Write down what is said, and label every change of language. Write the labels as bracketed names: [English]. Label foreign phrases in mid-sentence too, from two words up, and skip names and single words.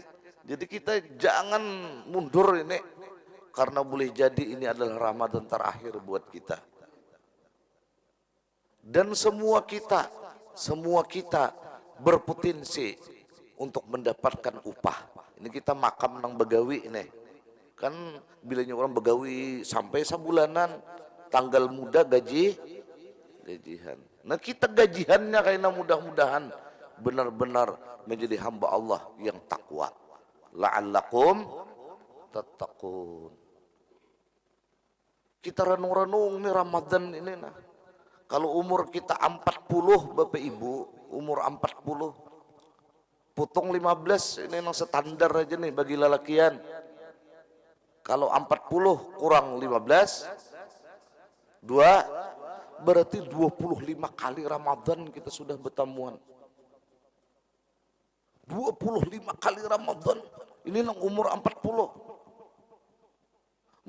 [Banjar] Jadi kita jangan mundur ini, karena boleh jadi ini adalah Ramadan terakhir buat kita. Dan semua kita berpotensi untuk mendapatkan upah. Ini kita makam nang begawi ini. Kan bilanya orang begawi sampai sebulanan, tanggal muda gajian. Nah kita gajiannya kayaknya mudah-mudahan benar-benar menjadi hamba Allah yang takwa. [Arabic] La'allakum tattaqun. [Banjar] Kita renung-renung nih Ramadan ini nah. Kalau umur kita 40 Bapak Ibu, umur 40 potong 15 ini yang standar aja nih bagi lelakian. Kalau 40 kurang 15 berarti 25 kali Ramadan kita sudah bertamuan. 25 kali Ramadan ini nang umur 40.